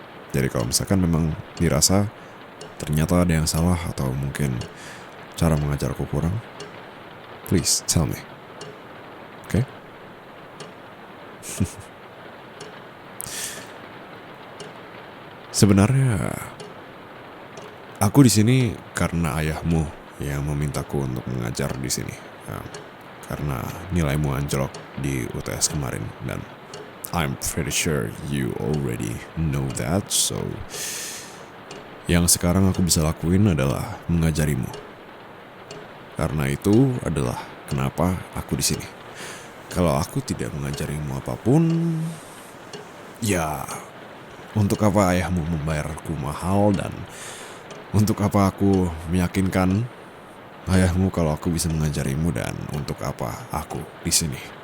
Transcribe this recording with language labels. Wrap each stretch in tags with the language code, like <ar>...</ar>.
<id>Jadi kalau misalkan memang dirasa ternyata ada yang salah atau mungkin cara mengajarku kurang,</id> <en>please tell me.</en> <id>Oke? Sebenarnya aku di sini karena ayahmu yang memintaku untuk mengajar di sini. Ya, karena nilaimu anjlok di UTS kemarin dan</id> <en>I'm pretty sure you already know that. So</en> <id>yang sekarang aku bisa lakuin adalah mengajarimu. Karena itu adalah kenapa aku di sini. Kalau aku tidak mengajarimu apapun, ya untuk apa ayahmu membayarku mahal dan untuk apa aku meyakinkan ayahmu kalau aku bisa mengajarimu dan untuk apa aku di sini.</id>